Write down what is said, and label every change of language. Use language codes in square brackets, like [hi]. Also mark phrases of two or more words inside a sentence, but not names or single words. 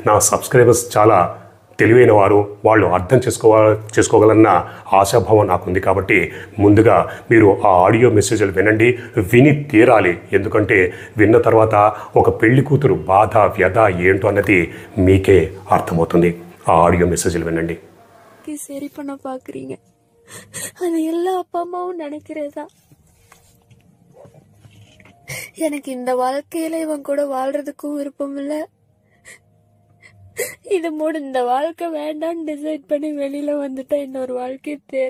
[te] నా సబ్స్క్రైబర్స్ చాలా తెలివైన వారు, వాళ్ళు అర్థం చేసుకోగలన్న ఆశాభావం నాకుంది. కాబట్టి ముందుగా మీరు ఆ ఆడియో మెసేజ్లు వినండి, విని తీరాలి. ఎందుకంటే విన్న తర్వాత ఒక పెళ్లి కూతురు బాధ వ్యధ ఏంటో అన్నది మీకే అర్థమవుతుంది. ఆ ఆడియో మెసేజ్లు వినండి. [ta] சரி பண்ண பாக்குறீங்க, அது எல்லா அப்பா அம்மாவும் நினைக்கிறதா. எனக்கு இந்த வாழ்க்கையில இவன் கூட வாழ்றதுக்கும் விருப்பம் இல்ல. இது இந்த வாழ்க்கை வேண்டான்னு டிசைட் பண்ணி வெளியில வந்துட்டா இன்னொரு வாழ்க்கை தேர்.